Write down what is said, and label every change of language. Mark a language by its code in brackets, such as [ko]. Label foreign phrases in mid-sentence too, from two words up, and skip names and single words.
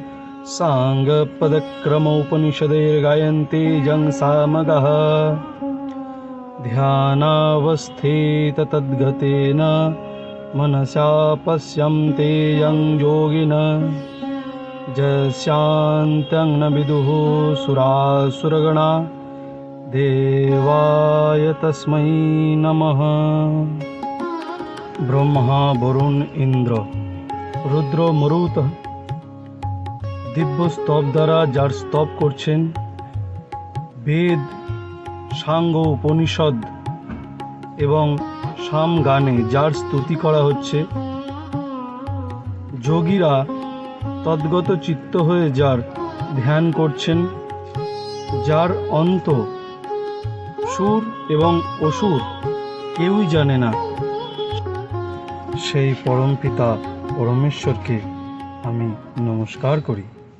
[sa] साङ्गपदक्रमोपनिषदैर्गायन्ते यं सामगः ध्यानावस्थिततद्गतेन मनसा पश्यन्ते यं योगिनः यस्यान्तं न विदुः सुरासुरगणा देवाय तस्मै नमः। [bn] ब्रह्मा वरुण इंद्र रुद्र मरुत দিব্য স্তব দ্বারা যার স্তব করছেন, বেদ সাঙ্গ উপনিষদ এবং সাম গানে যার স্তুতি করা হচ্ছে, যোগীরা তদ্গত চিত্ত হয়ে যার ধ্যান করছেন, যার অন্ত সুর এবং অসুর কেউই জানে না, সেই পরমপিতা পরমেশ্বরকে আমি নমস্কার করি।